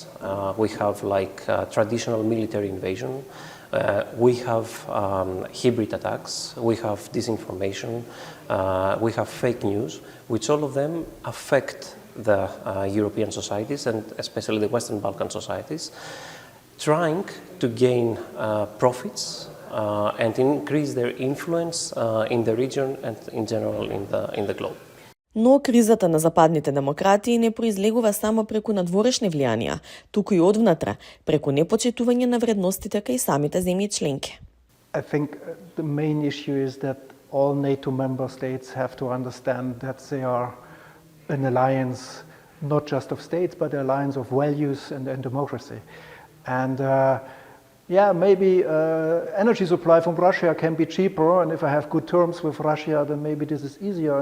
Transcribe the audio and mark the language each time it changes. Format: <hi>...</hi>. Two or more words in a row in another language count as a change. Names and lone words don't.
<en>We have traditional military invasion, we have hybrid attacks, we have disinformation, we have fake news, which all of them affect the European societies and especially the Western Balkan societies, trying to gain profits and increase their influence in the region and in general in the globe.</en> <mk>Но кризата на западните демократии не произлегува само преку надворешни влијанија, туку и одвнатра, преку непочитување на вредностите кај самите земји членки.</mk> <en>I think the main issue is that all NATO member states have to understand that they are an alliance not just of states, but an alliance of values and democracy. And yeah, maybe energy supply from Russia can be cheaper, and if I have good terms with Russia, then maybe this is easier.</en>